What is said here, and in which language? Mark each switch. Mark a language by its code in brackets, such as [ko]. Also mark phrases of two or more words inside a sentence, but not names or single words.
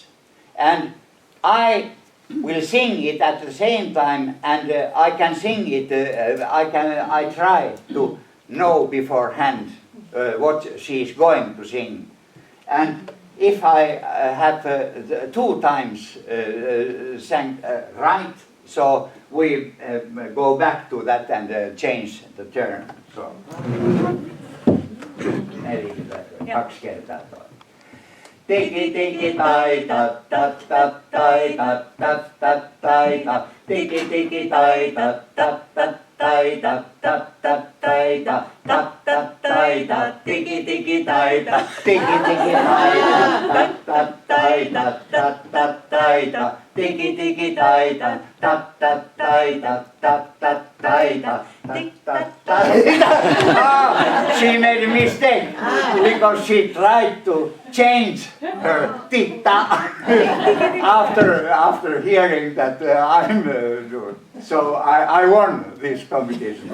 [en] And I will sing it at the same time, and I can sing it, I try to know beforehand what she is going to sing. And if I have 2 times sang right So we go back to that and change the turn. So. [fi] Eli kaksi kertaa toi. Tiki tiki tai ta ta ta tai ta ta ta tai ta. Tiki tiki tai ta ta ta tai ta ta ta tai ta ta ta tai ta. Tiki tiki tai ta. Tiki tiki tai ta ta tai ta ta ta tai ta. Tiki tiki tai ta ta ta tai ta ta ta tai ta. [en] She made a mistake because she tried to change her tita after hearing that I'm so I won this competition.